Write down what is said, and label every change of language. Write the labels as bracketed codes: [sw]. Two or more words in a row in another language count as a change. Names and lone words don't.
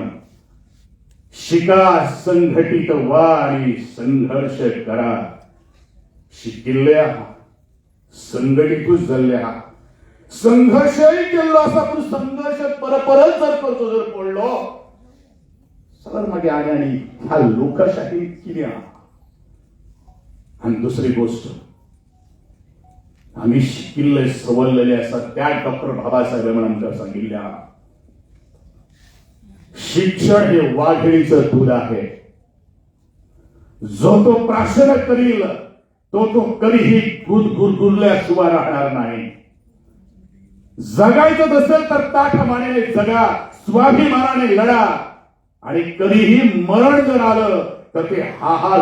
[mr] शिका संघटित व्हा आणि संघर्ष करा [kok] शिकिल्ले आहा संघटितूच जाल्ले आहा संघर्षही केल्लो आसा पूण संघर्ष परत जर करचो जर पडलो जाल्यार मागीर आनी ह्या लोकशाही कितें आहा [mr] आणि दुसरी गोष्ट आम्ही [kok] शिकिल्ले सवरलेले आसा त्या डॉक्टर बाबासाहेबांनी आमकां सांगिल्ले [mr] शिक्षण हे वाघिणीचं दूध आहे जो तो प्राशन करील तो कधीही दूध गुरगुरल्याशिवाय राहणार नाही जगायचं असेल तर ताठमानेने जगा स्वाभिमानाने लढा आणि कधीही मरण जर आलं तर ते हा